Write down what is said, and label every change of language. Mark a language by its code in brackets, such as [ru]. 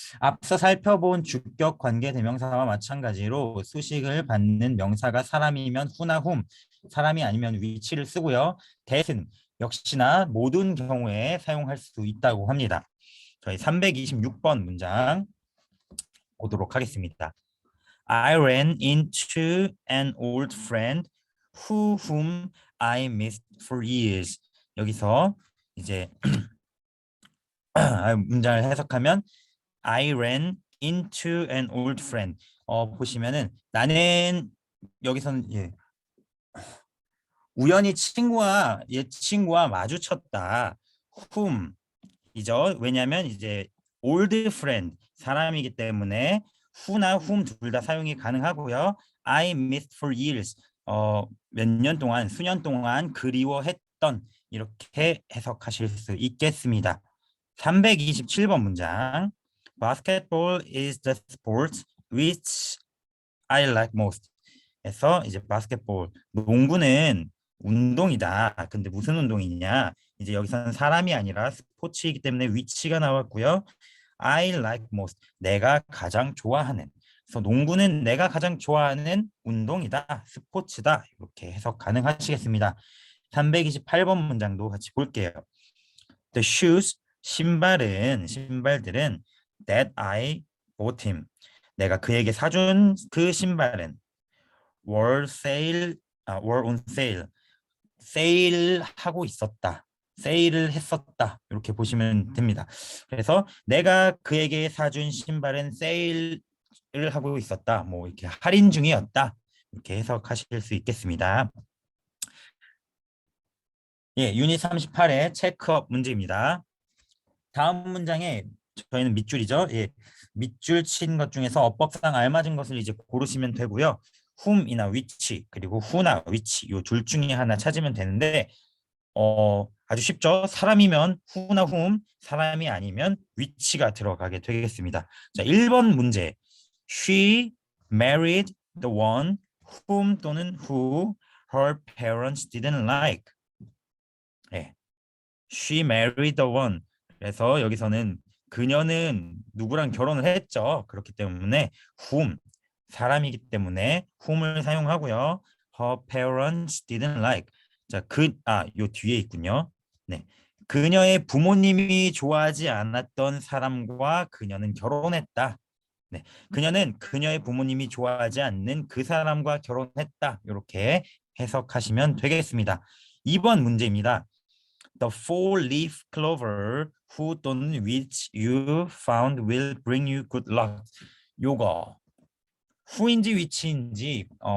[ko] 앞서 살펴본 주격 관계 대명사와 마찬가지로 수식을 받는 명사가 사람이면 who나 whom, 사람이 아니면 which를 쓰고요. that은 역시나 모든 경우에 사용할 수 있다고 합니다. 저희 326번 문장 보도록 하겠습니다. [en] I ran into an old friend whom I missed for years. [ko] 여기서 이제 문장을 해석하면 [en] I ran into an old friend. [ko] 보시면은 나는 여기서는 우연히 옛 친구와 마주쳤다. whom 이죠. 왜냐하면 이제 old friend 사람이기 때문에 who나 whom 둘 다 사용이 가능하고요. [en] I missed for years [ko] 몇 년 동안 수년 동안 그리워했던 이렇게 해석하실 수 있겠습니다. 327번 문장 [en] Basketball is the sport which I like most. [ko] 해서 이제 바스켓볼 농구는 운동이다. 근데 무슨 운동이냐? 이제 여기서는 사람이 아니라 스포츠이기 때문에 위치가 나왔고요. [en] I like most. [ko] 내가 가장 좋아하는. 그래서 농구는 내가 가장 좋아하는 운동이다. 스포츠다. 이렇게 해석 가능하시겠습니다. 328번 문장도 같이 볼게요. [en] The shoes, [ko] 신발들은 [en] that I bought him. [ko] 내가 그에게 사준 그 신발은 [en] were on sale. [ko] 세일하고 있었다. 세일을 했었다. 이렇게 보시면 됩니다. 그래서 내가 그에게 사준 신발은 세일을 하고 있었다. 뭐 이렇게 할인 중이었다. 이렇게 해석하실 수 있겠습니다. 예, 유닛 38의 체크업 문제입니다. 다음 문장에 저희는 밑줄이죠. 예, 밑줄 친 것 중에서 어법상 알맞은 것을 이제 고르시면 되고요. whom이나 which 그리고 who나 which 이 둘 중에 하나 찾으면 되는데 아주 쉽죠. 사람이면 who나 whom, 사람이 아니면 which가 들어가게 되겠습니다. 자, 1번 문제. [en] She married the one whom 또는 who her parents didn't like. 예. She married the one. [ko] 그래서 여기서는 그녀는 누구랑 결혼을 했죠. 그렇기 때문에 whom 사람이기 때문에 whom을 사용하고요. Her parents didn't like. 자, 요 뒤에 있군요. 네. 그녀의 부모님이 좋아하지 않았던 사람과 그녀는 결혼했다. 네. 그녀는 그녀의 부모님이 좋아하지 않는 그 사람과 결혼했다. 이렇게 해석하시면 되겠습니다. 2번 문제입니다. [en] The four-leaf clover who 또는 which you found will bring you good luck. [ko] 요거 who인지 which인지